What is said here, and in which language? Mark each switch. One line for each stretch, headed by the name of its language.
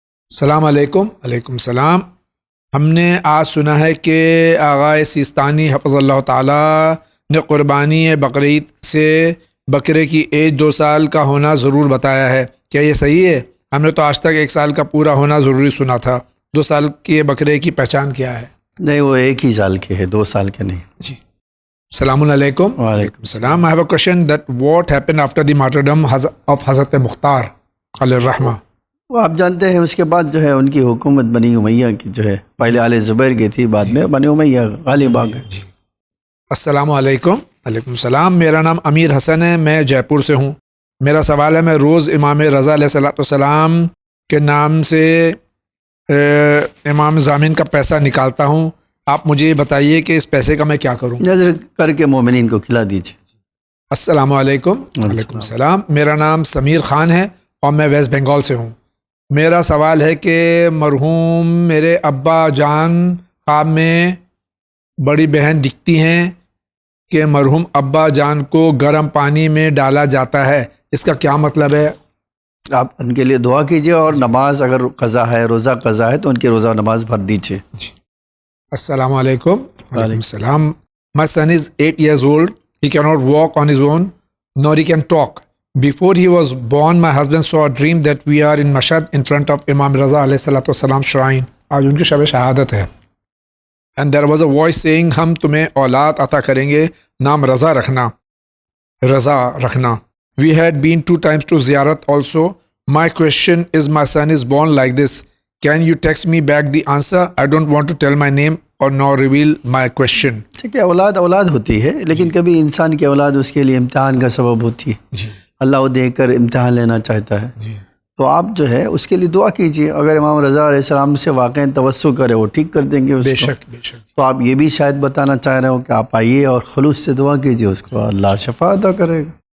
Urdu: السلام علیکم۔ وعلیکم السلام۔ ہم نے آج سنا ہے کہ آغا سیستانی حفظ اللہ تعالی نے قربانی بقرعید سے بکرے کی ایج 2 سال کا ہونا ضرور بتایا ہے، کیا یہ صحیح ہے؟ ہم نے تو آج تک 1 سال کا پورا ہونا ضروری سنا تھا، 2 سال کے بکرے کی پہچان کیا ہے؟ نہیں، وہ 1 ہی سال کے ہے، 2 سال کے نہیں جی۔ السلام علیکم۔ وعلیکم السلام۔
English: I have a question that what happened after the martyrdom of حضرت مختار علیہ الرحمہ؟
Urdu: وہ آپ جانتے ہیں، اس کے بعد جو ہے ان کی حکومت بنی امیہ کی جو ہے، پہلے آل زبیر کی تھی، بعد میں بنی امیہ غالب آ گئے۔ السلام علیکم. وعلیکم السلام. میرا نام امیر حسن ہے, میں جے پور سے ہوں. میرا سوال ہے, میں روز امام رضا علیہ السلام کے نام سے امام ضامن کا پیسہ نکالتا ہوں. آپ مجھے یہ بتائیے کہ اس پیسے کا میں کیا کروں؟ نظر کر کے مومنین کو کھلا دیجیے. السلام علیکم. وعلیکم السلام. میرا نام سمیر خان ہے اور میں ویسٹ بنگال سے ہوں. میرا سوال ہے کہ مرحوم میرے ابا جان خواب میں بڑی بہن دکھتی ہیں کہ مرحوم ابا جان کو گرم پانی میں ڈالا جاتا ہے, اس کا کیا مطلب ہے؟ آپ ان کے لیے دعا کیجیے, اور نماز اگر قضا ہے, روزہ قضا ہے, تو ان کی روزہ نماز بھر دیجیے. السلام علیکم. وعلیکم السلام.
English: My son is 8 years old. He cannot walk on his own, nor he can talk. Before he was born, my husband saw a dream that we are in Mashhad in front of Imam Raza
Arabic: alayhi salatu wasalam
English: shrine.
Urdu: آج ان کی شب شہادت ہے.
English: And there was a voice saying,
Urdu: ہم تمہیں اولاد عطا کریں گے, نام رضا رکھنا, رضا رکھنا.
English: We had been 2 times to ziyarat also. My question is, my son is born like this. Can you text me back the answer? I don't want to tell my name or nor reveal my question.
Urdu: کہ اولاد ہوتی ہے, لیکن کبھی انسان کی اولاد اس کے لیے امتحان کا سبب ہوتی ہے. اللہ وہ دے کر امتحان لینا چاہتا ہے. تو آپ جو ہے اس کے لیے دعا کیجیے. اگر امام رضا علیہ السلام سے واقعی توسل کرے, وہ ٹھیک کر دیں گے اس کو. بے شک. تو آپ یہ بھی شاید بتانا چاہ رہے ہو کہ آپ آئیے اور خلوص سے دعا کیجیے, اس کو اللہ شفا عطا کرے گا.